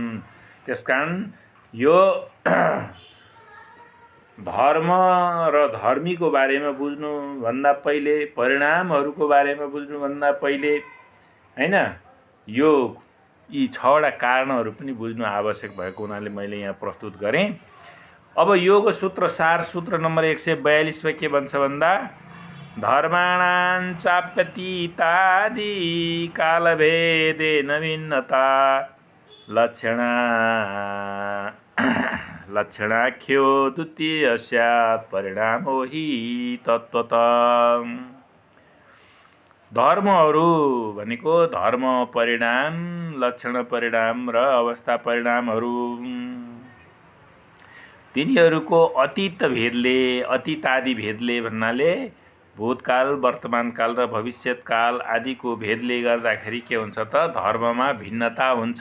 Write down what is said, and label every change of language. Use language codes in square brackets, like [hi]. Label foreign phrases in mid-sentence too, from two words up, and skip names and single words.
[ne] त्यसकारण यो धर्म र धर्मीको बारेमा बुझ्नुभन्दा पहिले, परिणामहरूको बारेमा बुझ्नुभन्दा पहिले हैन, यो यी 6वटा कारणहरू पनि बुझ्नु आवश्यक भएको हुनाले मैले यहाँ प्रस्तुत गरेँ। अब योग सूत्र सार सूत्र नम्बर 142 मा के भन्छ भन्दा, [sa] धर्माणां चाप्यतीतादि कालभेदेन भिन्नता लक्षणाख्यो द्वितीय स्यात् परिणामो हि तत्त्वतः। [ne] धर्महरू भनेको धर्म परिणाम, लक्षण परिणाम र अवस्था परिणामहरू, तिनीहरूको अतीत भेदले, अतीतादि भेदले भन्नाले भूतकाल, वर्तमानकाल र भविष्यकाल आदिको भेदले गर्दाखेरि के हुन्छ त, धर्ममा भिन्नता हुन्छ।